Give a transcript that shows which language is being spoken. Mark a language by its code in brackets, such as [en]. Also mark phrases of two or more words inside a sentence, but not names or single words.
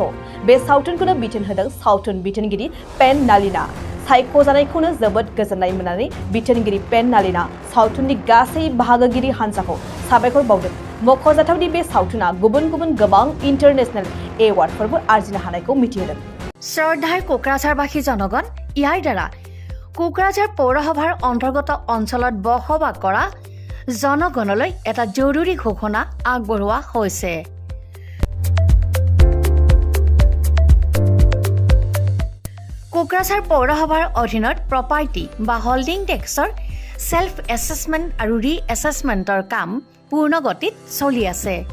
[brx] बे सावथुनखौनो बिथोन होदों सावथुन बिथोनगिरि पेन नालिना। सायख'जानायखौनो जोबोद गोजोननाय मोननानै बिथोनगिरि पेन नालिना सावथुननि गासै बाहागोगिरि हान्जाखौ साबायखर बावदों। मख'जाथावदि बे सावथुना गुबुन गोबां [en] international awards [brx] आरजिनो हानायखौ मिथिहोदों। [as] শ্ৰদ্ধাৰ কোকৰাঝাৰবাসী জনগণ, ইয়াৰ দ্বাৰা কোকৰাঝাৰ পৌৰসভাৰ অন্তৰ্গত অঞ্চলত বসবাস কৰা জনগণলৈ এটা জৰুৰী ঘোষণা আগবঢ়োৱা হৈছে। কোকৰাঝাৰ পৌৰসভাৰ অধীনত প্ৰপাৰ্টি বা [en] holding tax self assessment [as] আৰু [en] re assessment [as] কাম পূৰ্ণ গতিত চলি আছে।